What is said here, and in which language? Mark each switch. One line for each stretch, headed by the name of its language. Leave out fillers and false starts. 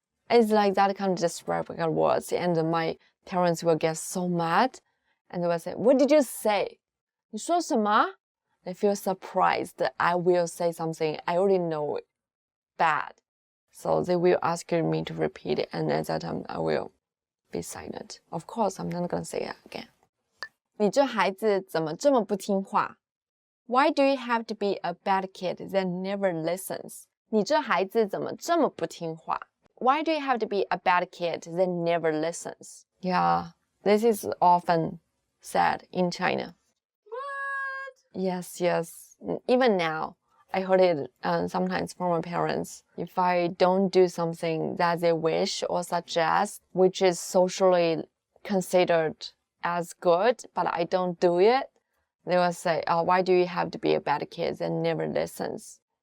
English: It's like that kind of disrespectful words, and my parents will get so mad, and they will say, what did you say?
Chinese: 你说什么?
English: They feel surprised that I will say something I already know bad. So they will ask me to repeat it, and at that time I will be silent. Of course, I'm not going to say it again.
Chinese: 你这孩子怎么这么不听话?
English: Why do you have to be a bad kid that never listens?
Chinese: 你这孩子怎么这么不听话?
English: Why do you have to be a bad kid that never listens? Yeah, this is often said in China. What? Yes. Even now, I heard it sometimes from my parents. If I don't do something that they wish or suggest, which is socially considered as good, but I don't do it, they will say, oh, why do you have to be a bad kid that never listens?